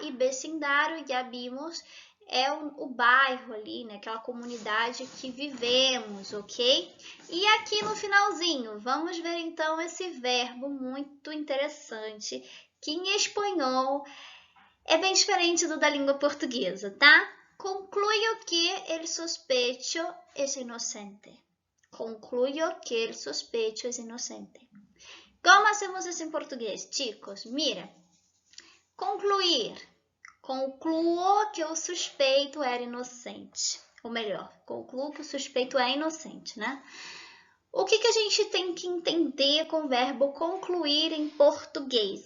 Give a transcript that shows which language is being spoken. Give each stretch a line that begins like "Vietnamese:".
Portuguese: E vecindário, já vimos, é o bairro ali, né? Aquela comunidade que vivemos, ok? E aqui no finalzinho, vamos ver então esse verbo muito interessante, que em espanhol é bem diferente do da língua portuguesa, tá?
Spanish: Concluyo que el sospecho es inocente. Concluyo que el sospecho es inocente.
Portuguese: Como hacemos isso em português,
Spanish: chicos? Mira,
Portuguese: concluir. Concluo que o suspeito era inocente. Ou melhor, concluo que o suspeito é inocente, né? O que a gente tem que entender com o verbo concluir em português?